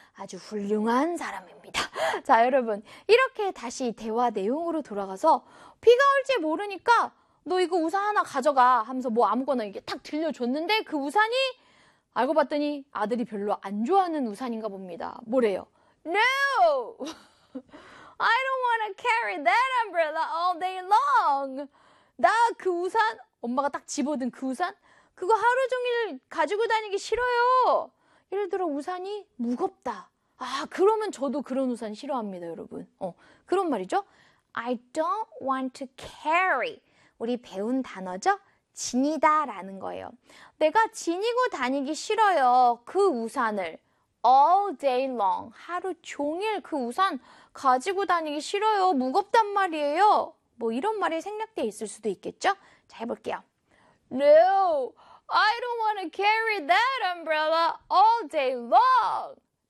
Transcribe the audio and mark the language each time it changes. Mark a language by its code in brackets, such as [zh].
[ko] 아주 훌륭한 사람입니다. 자, 여러분. 이렇게 다시 대화 내용으로 돌아가서 비가 올지 모르니까 너 이거 우산 하나 가져가 하면서 뭐 아무거나 이게 탁 들려줬는데 그 우산이 알고 봤더니 아들이 별로 안 좋아하는 우산인가 봅니다. 뭐래요? [en] No! I don't want to carry that umbrella all day long. [ko] 나 그 우산, 엄마가 딱 집어든 그 우산, 그거 하루 종일 가지고 다니기 싫어요. 예를 들어 우산이 무겁다. 아, 그러면 저도 그런 우산 싫어합니다, 여러분. 그런 말이죠. [en] I don't want to carry. [ko] 우리 배운 단어죠? 지니다 라는 거예요. 내가 지니고 다니기 싫어요. 그 우산을. [en] All day long. [ko] 하루 종일 그 우산 가지고 다니기 싫어요. 무겁단 말이에요. 뭐 이런 말이 생략되어 있을 수도 있겠죠? 자, 해볼게요. [en] No, I don't want to carry that umbrella all day long.